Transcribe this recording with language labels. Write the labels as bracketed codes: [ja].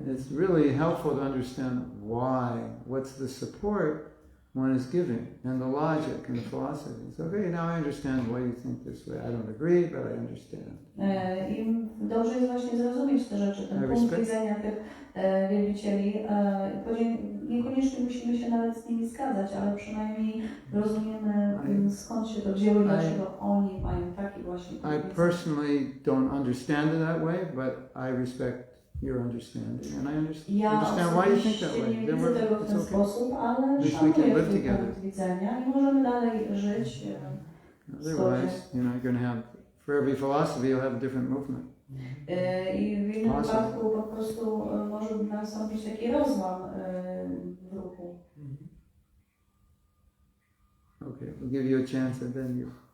[en] It's really helpful to understand why, what's the support one is giving, and the logic and the philosophy. It's okay, now I understand why you think this way. I don't agree, but I understand. [pl] I dobrze jest właśnie zrozumieć te rzeczy, ten punkt widzenia tych wielbicieli. Niekoniecznie musimy się nawet z nimi zgadzać, ale przynajmniej rozumiemy, skąd się to wzięło i dlaczego oni mają taki właśnie punkt widzenia. [en] I personally don't understand it that way, but I respect your understanding, and I understand why you think that way. [pl] Nie widzę tego w ten sposób, ale szanuję twój punkt widzenia i możemy dalej żyć. [en] Otherwise, you're going to have, for every philosophy, you'll have a different movement. [pl] I w innym wypadku po prostu może nastąpić taki rozłam w ruchu. [en] Okay, we'll give you a chance and then you.